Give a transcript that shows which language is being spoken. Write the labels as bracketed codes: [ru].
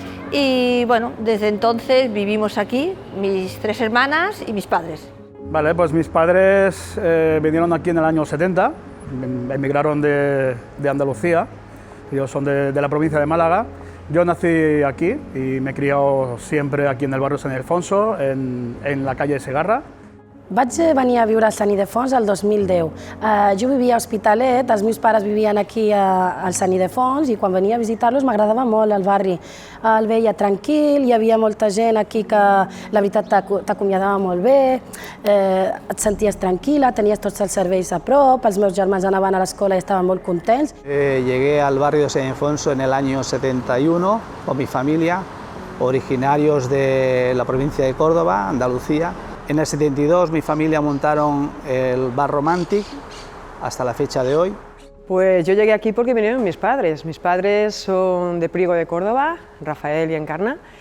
[es] Y bueno, desde entonces vivimos aquí, mis 3 hermanas y mis padres. Vale, pues mis padres vinieron aquí en el año 70, emigraron de Andalucía, ellos son de la provincia de Málaga. Yo nací aquí y me he criado siempre aquí en el barrio San Ildefonso, en la calle de Segarra. [ca] Vaig venir a viure a Sant Ildefons el 2010. Jo vivia a Hospitalet, els meus pares vivien aquí al Sant Ildefons i quan venia a visitar-los m'agradava molt el barri. El veia tranquil, hi havia molta gent aquí que la veritat t'acomiadava molt bé, et senties tranquil·la, tenies tots els serveis a prop, els meus germans anaven a l'escola i estaven molt contents. [es] Llegué al barrio de San Ildefonso en el año 71 con mi familia, originarios de la provincia de Córdoba, Andalucía. En el 72 mi familia montaron el Bar Romantic hasta la fecha de hoy. Pues yo llegué aquí porque vinieron mis padres. Mis padres son de Priego de Córdoba, Rafael y Encarna,